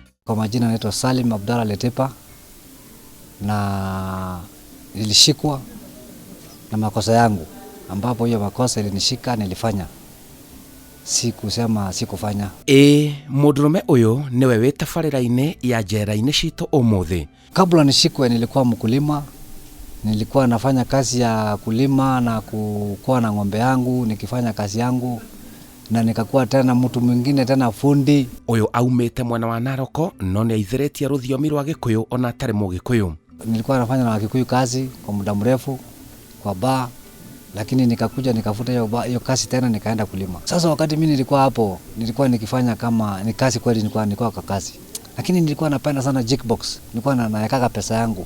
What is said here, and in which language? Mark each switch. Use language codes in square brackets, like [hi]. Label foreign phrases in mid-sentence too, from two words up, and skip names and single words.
[sw] Kwa majina naitwa Salim Abdalla Letepa, na nilishikwa na makosa yangu, ambapo hiyo makosa ilinishika nilifanya, si kusema sikufanya. [ki] Mudurume uyu niwe witabarira-ini ya njera-ini citu umuthi. [sw] Kabla nishikwe nilikuwa mkulima, nilikuwa nafanya kazi ya kulima na kukuwa na ng'ombe yangu, nikifanya kazi yangu, na nikakuwa tena mtu mwingine tena fundi. [ki] Uyu aumite mwana wa Naroko no ni aithiritie ruthiomi rwa Gikuyu ona atari Mugikuyu. [sw] Nilikuwa nafanya na Wakikuyu kazi kwa muda mrefu kwa bar, lakini nikakuja nikafuta hiyo kazi tena nikaenda kulima. Sasa wakati mimi nilikuwa hapo, nilikuwa nikifanya kama ni kazi kweli, nilikuwa kwa kazi. Lakini nilikuwa napenda sana jukebox. Nilikuwa naweka pesa yangu.